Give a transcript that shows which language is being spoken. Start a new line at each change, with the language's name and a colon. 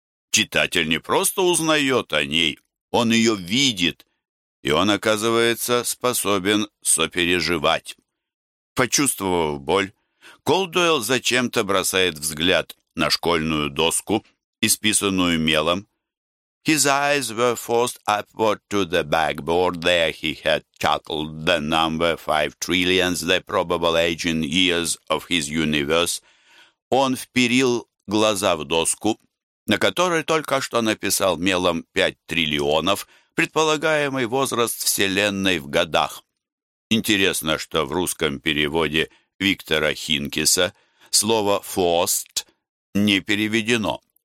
Russian: Читатель не просто узнает о ней, он ее видит, и он, оказывается, способен сопереживать. Почувствовав боль, Колдуэлл зачем-то бросает взгляд на школьную доску, исписанную мелом.
English: His eyes were forced upward to the backboard. There he had chuckled the number 5 trillions, the probable age in years of his universe.
Russian: Он вперил глаза в доску, на которой только что написал мелом 5 триллионов, предполагаемый возраст Вселенной в годах. Интересно, что в русском переводе Виктора Хинкиса слово «forced» не переведено.